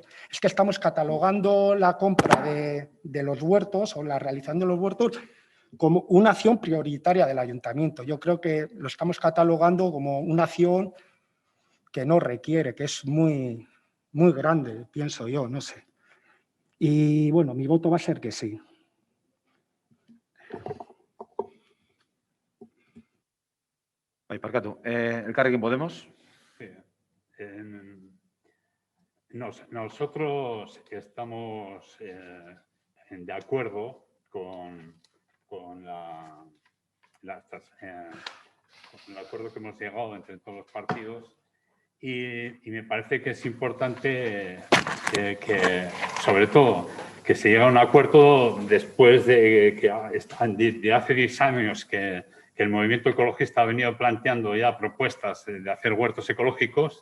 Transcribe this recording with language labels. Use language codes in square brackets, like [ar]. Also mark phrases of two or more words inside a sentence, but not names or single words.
[es] Es que estamos catalogando la compra de los huertos o la realización de los huertos como una acción prioritaria del ayuntamiento. Yo creo que lo estamos catalogando como una acción que no requiere, que es muy, muy grande, pienso yo, no sé. Y bueno, mi voto va a ser que sí. [eu] Bai, parkatu. Elkarrekin Podemos. [es] Sí. Nosotros estamos de acuerdo con el acuerdo que hemos llegado entre todos los partidos y me parece que es importante que sobre todo, que se llegue a un acuerdo después de hace 10 años que el movimiento ecologista ha venido planteando ya propuestas de hacer huertos ecológicos.